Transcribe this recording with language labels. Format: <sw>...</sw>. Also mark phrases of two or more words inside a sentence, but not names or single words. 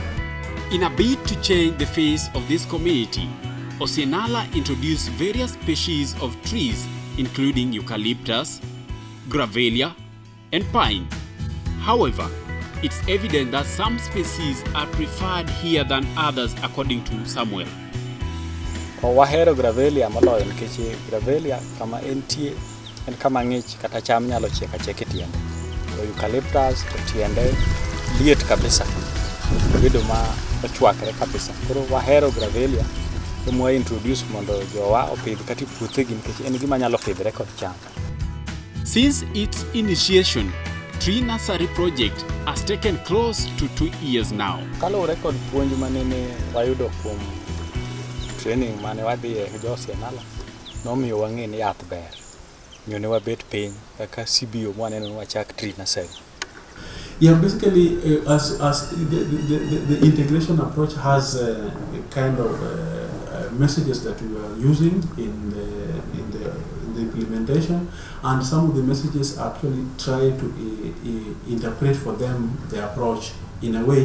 <en>In a bid to change the face of this community, OSIENALA introduced various species of trees including eucalyptus, gravelia, and pine. However, it's evident that some species are preferred here than others according to Samuel.</en> <luo>Wahero gravelia moloyo nikech gravelia kama entie en kama ng'ich kata cham nyalo chiek achiek e tiende. Eucalyptus to tiende liet kabisa. Bedo ma ochwakre kabisa. Koro wahero gravelia mwa introduce mondo jowa opidh kata puothegi nikech en gima nyalo pidhre kod cham.</luo> <en>Since its initiation, tree nursery project has taken close to 2 years now.</en> <luo>Kaluwore kod puonj manene wayudo kuom training mane wadhiye jo OSIENALA, nomiyo wang'e ni yath ber. Miyo ne wabet piny kaka CBO mwaneno wachak</luo> <en>tree nursery. Yeah, basically, as the integration approach has a kind of messages that we are using in the implementation, and some of the messages actually try to interpret for them the approach in a way.</en>